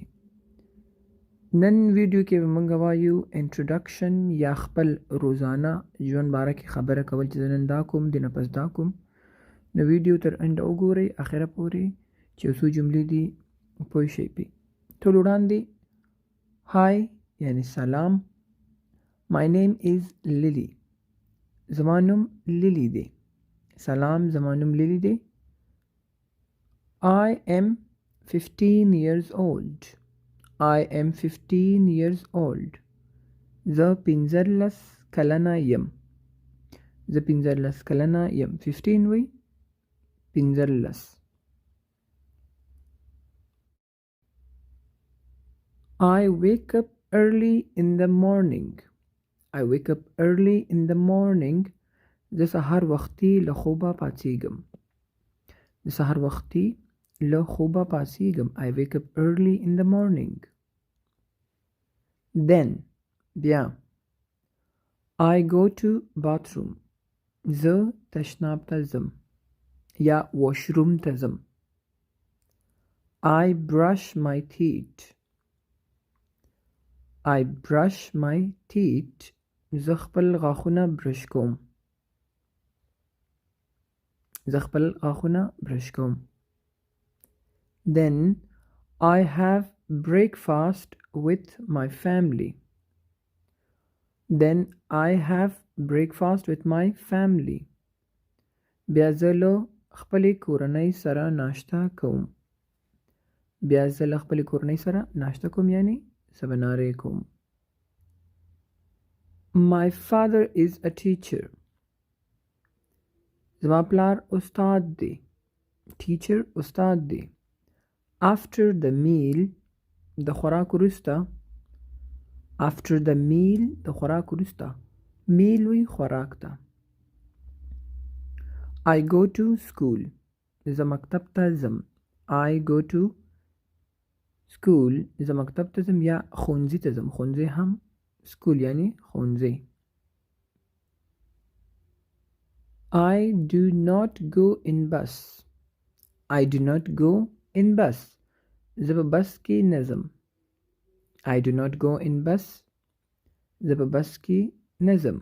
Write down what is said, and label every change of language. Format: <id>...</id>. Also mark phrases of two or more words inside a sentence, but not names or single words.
<ps>نن ویډیو کې به موږ وایو انټروډکشن یا خپل روزانه ژوند باره کې خبره کول چې زه نن دا کوم د نه پس دا کوم. نو ویډیو تر انډه وګورئ اخره پورې چې یو څو جملې دي پوه شئ پې. ټول وړاندې هاي یعنی سلام.</ps> <en>My name is Lily.</en> <ps>زما نوم لیلی دی. سلام زما نوم لیلی دی.</ps> <en>I am 15 years old. I am 15 years old.</en> <ps>زه 15 کلنه یم. زه 15 کلنه یم. 15 وی 15.</ps> <en>I wake up early in the morning. I wake up early in the morning.</en> <ps>زه سهار وختي له خوبه پاڅیږم. زه سهار وختي له خوبه پاڅیږم.</ps> <en>I wake up early in the morning. Then بیا I go to bathroom.</en> <ps>زه تشناب ته ځم یا washroom ته ځم.</ps> <en>I brush my teeth. I brush my teeth.</en> <ps>زه خپل غاښونه برش کوم. زه خپل غاښونه برش کوم.</ps> <en>Then I have breakfast with my family. Then I have breakfast with my family.</en> <ps>بیا زه له خپلې کورنۍ سره ناشته کوم. بیا زه له خپلې کورنۍ سره ناشته کوم یعنی سباناری کوم.</ps> <en>My father is a teacher.</en> <ps>زما پلار استاد دی. Teacher استاد دی.</ps> <en>After the meal</en> <ps>د خوراک وروسته.</ps> <en>After the meal</en> <ps>د خوراک وروسته. meal وی خوراک ته.</ps> <en>I go to school.</en> <ps>زه مکتب ته ځم.</ps> <en>I go to school.</en> <ps>زه مکتب ته ځم یا ښوونځي ته ځم. ښوونځي هم school یعنی ښوونځي.</ps> <en>I do not go in bus. I do not go in bus.</en> <ps>زه په بس کې نه ځم.</ps> <en>I do not go in bus.</en> <ps>زه په بس کې نه ځم.</ps>